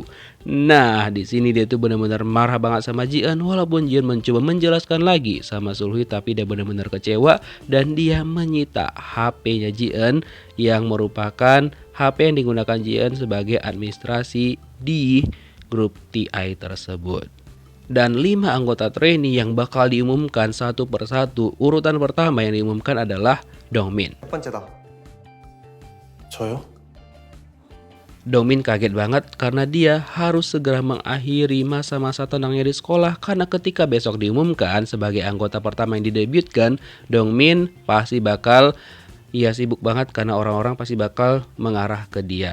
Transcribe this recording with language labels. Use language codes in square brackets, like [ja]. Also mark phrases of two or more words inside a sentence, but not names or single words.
[id] Nah, di sini dia tuh benar-benar marah banget sama Ji-eun, walaupun Ji-eun mencoba menjelaskan lagi sama Sulhui, tapi dia benar-benar kecewa dan dia menyita HP-nya Ji-eun yang merupakan HP yang digunakan Ji-eun sebagai administrasi di grup TI tersebut. Dan 5 anggota trainee yang bakal diumumkan satu persatu. Urutan pertama yang diumumkan adalah Dongmin. [ko] 첫 번째다. 저요? [id] Dongmin kaget banget karena dia harus segera mengakhiri masa-masa tenangnya di sekolah, karena ketika besok diumumkan sebagai anggota pertama yang didebutkan, Dongmin pasti bakal sibuk banget karena orang-orang pasti bakal mengarah ke dia.